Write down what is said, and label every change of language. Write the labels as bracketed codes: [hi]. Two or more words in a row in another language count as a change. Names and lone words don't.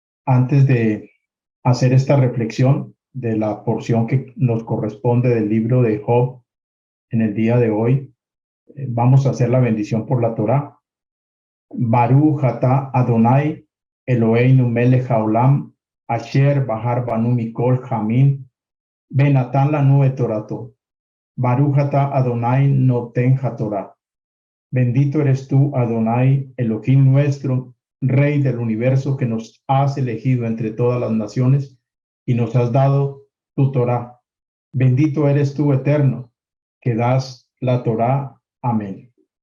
[es] Antes de hacer esta reflexión de la porción que nos corresponde del libro de Job en el día de hoy, vamos a hacer la bendición por la Torá. [he] ברוך אתה אדני אלהינו מלך העולם אשר בחר בנו מכל העמים ונתן לנו את תורתו. ברוך אתה אדני נותן התורה. [es] Bendito eres tú, Adonai, Elohim nuestro, Rey del universo, que nos has elegido entre todas las naciones y nos has dado tu Torá. Bendito eres tú, Eterno, que das la Torá. Amén.